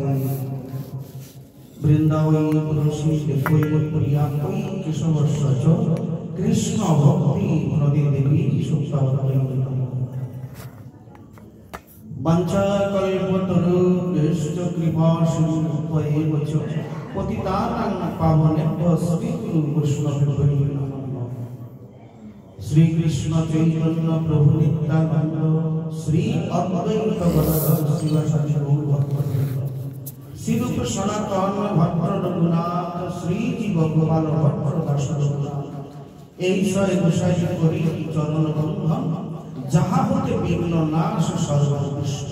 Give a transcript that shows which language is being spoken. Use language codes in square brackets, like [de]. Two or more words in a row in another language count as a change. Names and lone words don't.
[sa] বৃন্দাবৈ তুলসী দেবৈ প্রিয়া কৈ কেশবস্য চ কৃষ্ণ ভক্তি প্রদে দেবী সুপ্তাবতৈ নমঃ। বাঞ্ছাকল্পতরুভ্যশ্চ কৃপা সিন্ধুভ্যেব চ পতিতানাং পাবনেভ্যো শ্রীগুরু বৈষ্ণবেভ্যো নমঃ। [bn] শ্রীকৃষ্ণ চৈতন্য প্রভু নিত্যানন্দ শ্রী অদ্বৈত গদাধর শিবাসাদি গৌর ভক্তবৃন্দ শ্রীরূপ সনাতন ভট্ট রঘুনাথ শ্রী জীব গোপাল ভট্ট দাস রঘুনাথ এই ছয় গোসাই করি চরণ বন্ধন যাহা হতে বিঘ্ন নাশ সর্বকৃষ্ট।